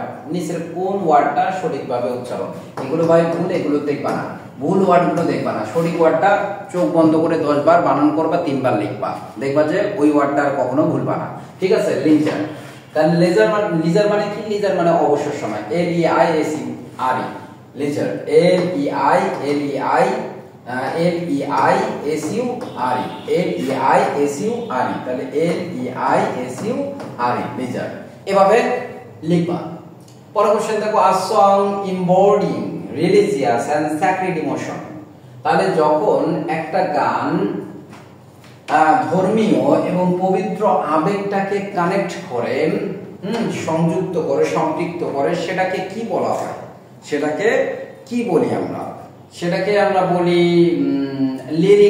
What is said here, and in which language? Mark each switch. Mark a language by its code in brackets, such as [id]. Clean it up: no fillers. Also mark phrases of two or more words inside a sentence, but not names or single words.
[bn] নিচের কোন ওয়ার্ডটা সঠিকভাবে উচ্চারণ? এগুলো ভাই ভুল, এগুলো দেখবা না। ভুল ওয়ার্ডগুলো দেখবা না। সঠিক ওয়ার্ডটা চোখ বন্ধ করে 10 বার বানান করবা, 3 বার লিখবা, দেখবা যে ওই ওয়ার্ডটা আর কখনো ভুলবা না। ঠিক আছে? লিজার। তাহলে লিজার মানে কি? লিজার মানে অবসর সময়। [en] L E I S U R E, [bn] লিজার। [en] L E I L E I L E I S U R E, L E I S U R E, তাহলে L E I S U R E, [bn] লিজার। এভাবে লিখবা। পরের কোশ্চেন দেখো, [en] a song embodying religious and sacred emotion। [bn] তাহলে যখন একটা গান ধর্মীয় এবং পবিত্র আবেগটাকে কানেক্ট করে, সংযুক্ত করে, সম্পৃক্ত করে, সেটাকে কি বলা হয়? সেটাকে কি বলি আমরা? সেটাকে আমরা বলি লিরিক।